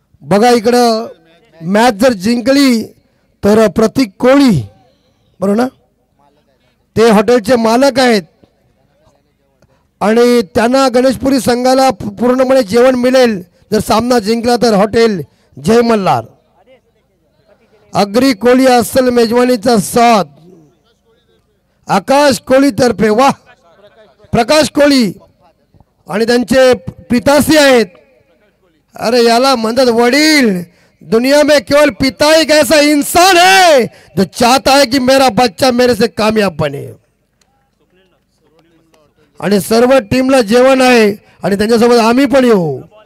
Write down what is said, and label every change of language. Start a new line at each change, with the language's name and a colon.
Marathi: बघा इकडं मॅच जर जिंकली तर प्रतीक कोळी, बरोबर ना, ते हॉटेलचे मालक आहेत आणि त्यांना गणेशपुरी संघाला पूर्णपणे जेवण मिळेल जर सामना जिंकला तर हॉटेल जय मल्हार। अग्री कोळी असल मेजवानीचा साथ आकाश कोळी तर्फे, वाह, प्रकाश कोळी आणि त्यांचे पिताश्री आहेत। अरे याला म्हणतात वडील।
Hindi: दुनिया में केवल पिता एक ऐसा इंसान है जो चाहता है कि मेरा बच्चा मेरे से कामयाब बने।
Marathi: आणि सर्व टीमला जेवण आहे आणि त्यांच्यासोबत आम्ही पण येऊ।